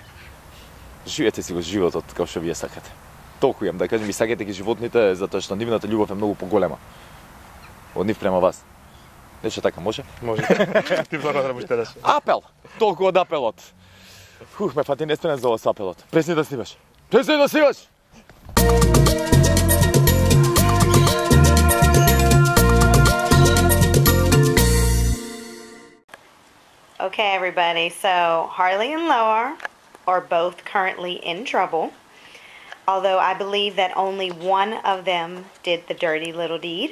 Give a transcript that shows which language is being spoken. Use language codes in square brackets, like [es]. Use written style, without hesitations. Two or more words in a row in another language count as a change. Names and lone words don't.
[mk] Живете си го животот како што вие сакате. Толку имам да кажам, и сакате ги животните затоа што нивната љубов е многу поголема од нив према вас. Нешто така може? Може. Ти благодарам уште еднаш. Апел. Толку од апелот. Ме фати неспремен за ова со апелот. Пресни да снимаш. Пресни да снимаш. [en] Okay, everybody, so Harley and Loa are both currently in trouble, although I believe that only one of them did the dirty little deed.